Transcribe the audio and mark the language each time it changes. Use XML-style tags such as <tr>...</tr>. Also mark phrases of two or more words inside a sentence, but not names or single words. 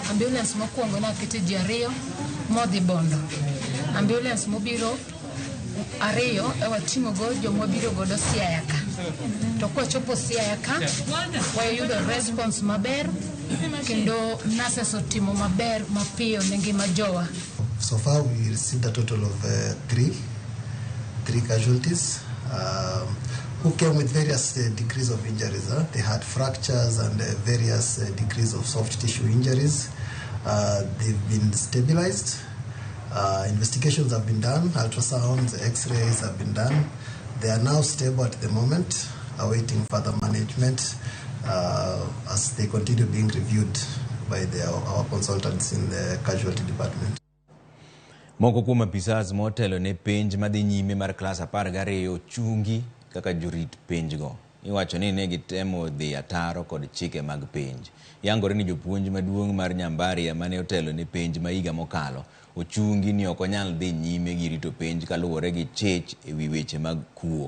<luo>Ambulance mokwongo na kete ji ariyo modhi Bondo. Ambulance mobiro ariyo wating'o go joma biro godo Siaya ka. To kwachopo Siaya ka wayudo response maber kendo nurses otimo maber mapiyo ne ngima jowa.</luo> <en>So far we received a total of three casualties who came with various degrees of injuries. They had fractures and various degrees of soft tissue injuries. They've been stabilized. Investigations have been done. Ultrasounds, X-rays have been done. They are now stable at the moment, awaiting further management as they continue being reviewed by our consultants in the casualty department.</en> <luo>Moko kuom apisas motelo ne penj madhi nyime mar klas 12 chungi kaka jorit penjgo. Iwacho ni ne gitemo dhi ataro kod chike mag penj. Yangore ni jopuonj maduong' mar Nyambaria mane otelo ne penj ma higa mokalo ochungi ni ok onyal dhi nyime gi rito penj kaluwore gi chich e wi weche mag kuo.</luo>